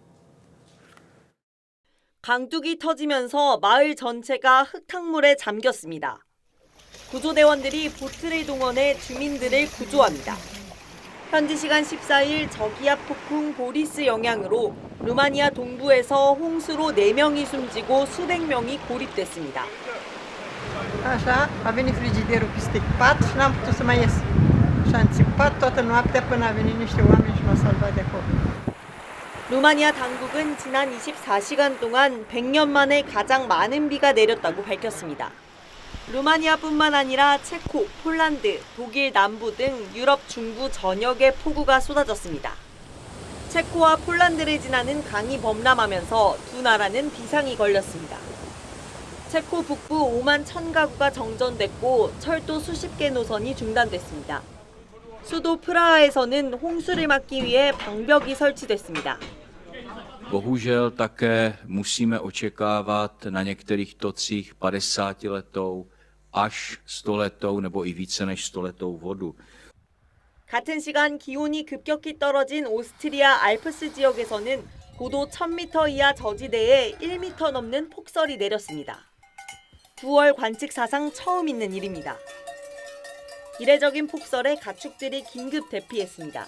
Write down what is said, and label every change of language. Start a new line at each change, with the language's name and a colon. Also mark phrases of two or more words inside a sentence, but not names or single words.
Korean: 강둑이 터지면서 마을 전체가 흙탕물에 잠겼습니다. 구조대원들이 보트를 동원해 주민들을 구조합니다. 현지 시간 14일 저기압 폭풍 보리스 영향으로 루마니아 동부에서 홍수로 4명이 숨지고 수백 명이 고립됐습니다.
Romanian: Așa, a venit frigiderul peste pat și n-am putut să mai ies. Și am țipat toată noaptea până a venit niște oameni și m-au salvat de acolo.
Korean: 루마니아 당국은 지난 24시간 동안 100년 만에 가장 많은 비가 내렸다고 밝혔습니다. 루마니아뿐만 아니라 체코, 폴란드, 독일 남부 등 유럽 중부 전역에 폭우가 쏟아졌습니다. 체코와 폴란드를 지나는 강이 범람하면서 두 나라는 비상이 걸렸습니다. 체코 북부 5만 1,000가구가 정전됐고 철도 수십 개 노선이 중단됐습니다. 수도 프라하에서는 홍수를 막기 위해 방벽이 설치됐습니다.
Czech: Bohužel také musíme očekávat na některých tocích 50letou až 100letou nebo i více než 100letou vodu.
Korean: 같은 시간 기온이 급격히 떨어진 오스트리아 알프스 지역에서는 고도 1000m 이하 저지대에 1m 넘는 폭설이 내렸습니다. 9월 관측 사상 처음 있는 일입니다. 이례적인 폭설에 가축들이 긴급 대피했습니다.